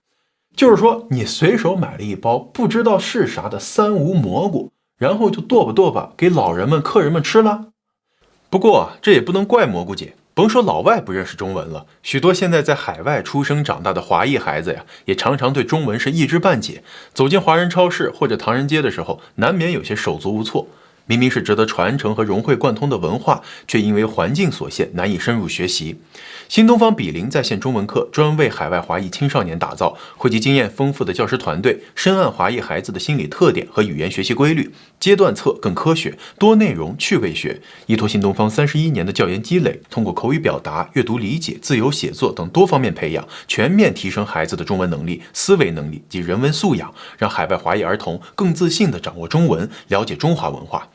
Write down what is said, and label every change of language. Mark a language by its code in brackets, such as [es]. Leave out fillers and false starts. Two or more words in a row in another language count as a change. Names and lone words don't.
[zh] 就是說，你隨手買了一包不知道是啥的三无蘑菇，然后就剁吧剁吧給老人们、客人們吃了。不過啊，這也不能怪蘑菇姐，甭說老外不認識中文了，許多現在在海外出生長大的華裔孩子呀，也常常對中文是一知半解。走進華人超市或者唐人街的時候，難免有些手足無措。明明是值得傳承和融會貫通的文化，卻因為環境所限難以深入學習。新東方比鄰在線中文課專為海外華裔青少年打造，匯集經驗豐富的教師團隊，深諳華裔孩子的心理特點和語言學習規律，階段冊更科學，多內容趣味學，依托新東方31年的教研積累，通過口語表達、閱讀理解、自由寫作等多方面培養，全面提升孩子的中文能力、思維能力及人文素養，讓海外華裔兒童更自信地掌握中文，了解中華文化。